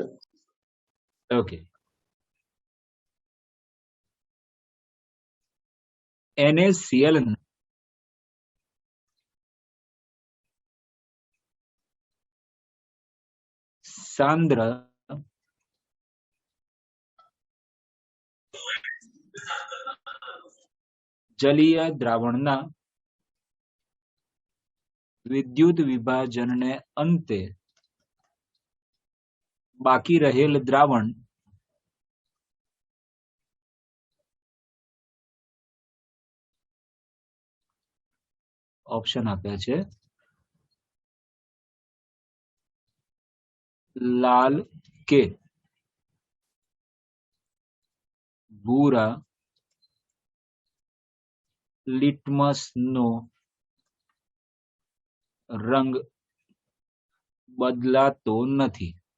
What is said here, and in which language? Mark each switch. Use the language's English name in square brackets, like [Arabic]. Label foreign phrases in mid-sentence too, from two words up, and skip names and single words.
[Gujarati] ओके NaCl સાંદ્ર જલીય દ્રાવણના વિદ્યુત વિભાજનને અંતે બાકી રહેલ દ્રાવણ ઓપ્શન આપ્યા છે લાલ કે ભૂરા લિટમસ નો રંગ બદલાતો નથી.